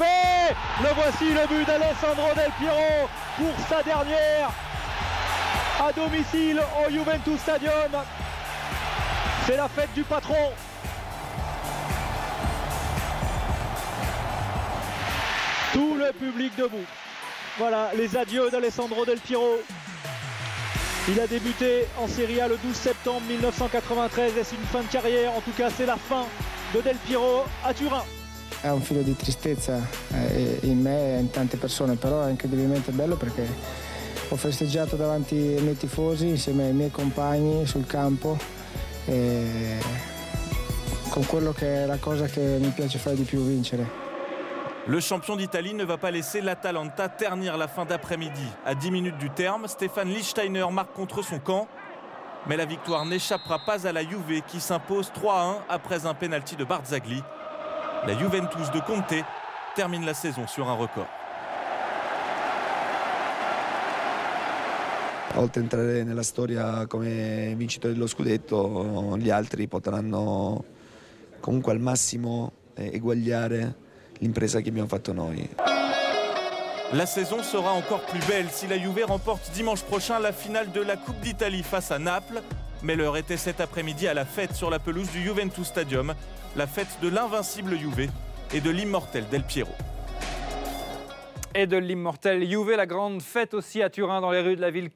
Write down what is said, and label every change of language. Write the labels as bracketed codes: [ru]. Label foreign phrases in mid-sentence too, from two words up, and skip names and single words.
[fr] Le voici, le but d'Alessandro Del Piero pour sa dernière à domicile au Juventus Stadium. C'est la fête du patron. Tout le public debout. Voilà les adieux d'Alessandro Del Piero. Il a débuté en Serie A le 12 septembre 1993 et c'est une fin de carrière, en tout cas c'est la fin de Del Piero a Turin. [it] È un filo di tristezza in me e in tante persone, però è incredibilmente bello perché ho festeggiato davanti ai miei tifosi insieme ai miei compagni sul campo e con quello che è la cosa che mi piace fare di più, vincere. [fr] Le champion d'Italie ne va pas laisser l'Atalanta ternir la fin d'après-midi. À 10 minutes du terme, Stefan Lichtsteiner marque contre son camp. Mais la victoire n'échappera pas à la Juve qui s'impose 3-1 après un penalty de Barzagli. La Juventus de Conte termine la saison sur un record. [it] Oltre a entrare nella storia come vincitore dello scudetto, gli altri potranno comunque al massimo eguagliare l'impresa che abbiamo fatto noi. [fr] La saison sera encore plus belle si la Juve remporte dimanche prochain la finale de la Coupe d'Italie face à Naples. Mais l'heure était cet après-midi à la fête sur la pelouse du Juventus Stadium, la fête de l'invincible Juve et de l'immortel Del Piero. Et de l'immortel Juve, la grande fête aussi à Turin dans les rues de la ville.